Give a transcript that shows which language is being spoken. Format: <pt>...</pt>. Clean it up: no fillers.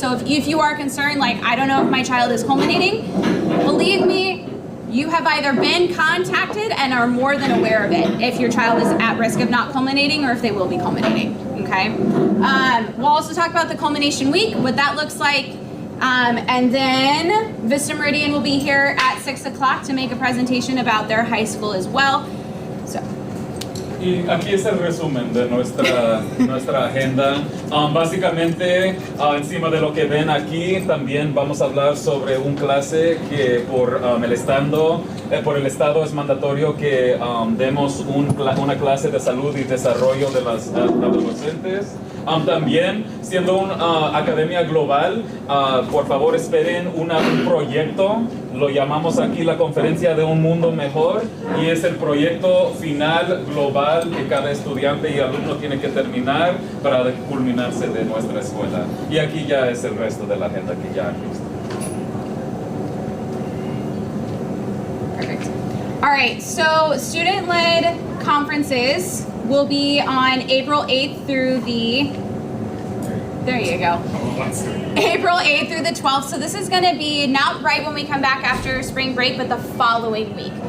<en>So if you are concerned, like, I don't know if my child is culminating, believe me, you have either been contacted and are more than aware of it if your child is at risk of not culminating or if they will be culminating, okay? We'll also talk about the culmination week, what that looks like, and then Vista Meridian will be here at 6 o'clock to make a presentation about their high school as well. So.</en> <es>Y aquí es el resumen de nuestra agenda. Básicamente, encima de lo que ven aquí, también vamos a hablar sobre un clase que por el Estado es mandatorio que demos una clase de salud y desarrollo de las adolescentes. También, siendo una academia global, por favor esperen un proyecto, lo llamamos aquí la conferencia de un mundo mejor, y es el proyecto final global que cada estudiante y alumno tiene que terminar para culminarse de nuestra escuela. Y aquí ya es el resto de la agenda que ya han visto.</es> <en>Perfect. All right, so student-led conferences will be on April 8th through the, there you go. April 8th through the 12th. So this is gonna be not right when we come back after spring break, but the following week.</en>